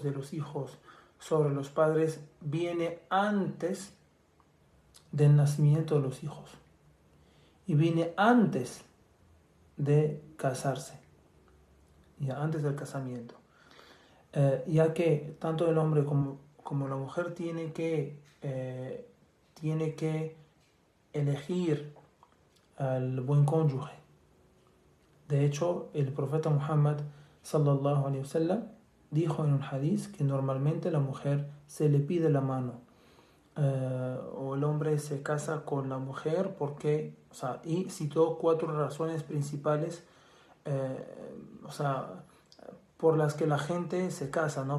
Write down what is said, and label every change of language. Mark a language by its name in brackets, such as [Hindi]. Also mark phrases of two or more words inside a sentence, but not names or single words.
[Spanish] de los hijos sobre los padres viene antes del nacimiento de los hijos y viene antes de casarse, ya antes del casamiento, ya que tanto el hombre como la mujer tiene que elegir al buen cónyuge. De hecho, el profeta Muhammad [Arabic] صلى الله عليه وسلم [Spanish] dijo en un hadith que normalmente la mujer se le pide la mano, o el hombre se casa con la mujer y citó 4 razones principales por las que la gente se casa, ¿no?